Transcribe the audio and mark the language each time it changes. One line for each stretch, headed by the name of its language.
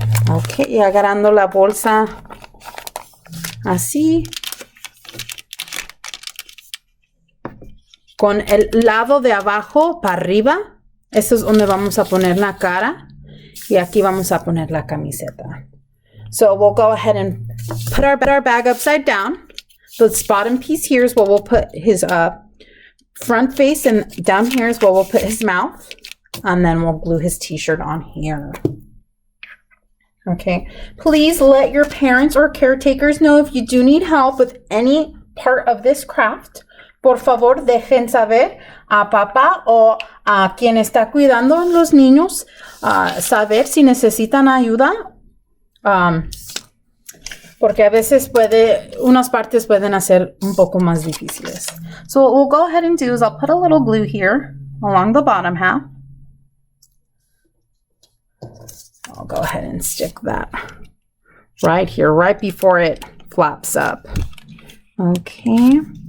Spanish: Ok, y agarrando la bolsa así. Con el lado de abajo para arriba. Eso es donde vamos a poner la cara. Y aquí vamos a poner la camiseta.
English: So we'll go ahead and put our bag upside down. This bottom piece here is where we'll put his front face, and down here is where we'll put his mouth. And then we'll glue his t-shirt on here. Okay. Please let your parents or caretakers know if you do need help with any part of this craft.
Spanish: Por favor, dejen saber a papá o a quien está cuidando a los niños, saber si necesitan ayuda, porque a veces unas partes pueden hacer un poco más difíciles.
English: So what we'll go ahead and do is I'll put a little glue here along the bottom half. I'll go ahead and stick that right here, right before it flaps up. Okay.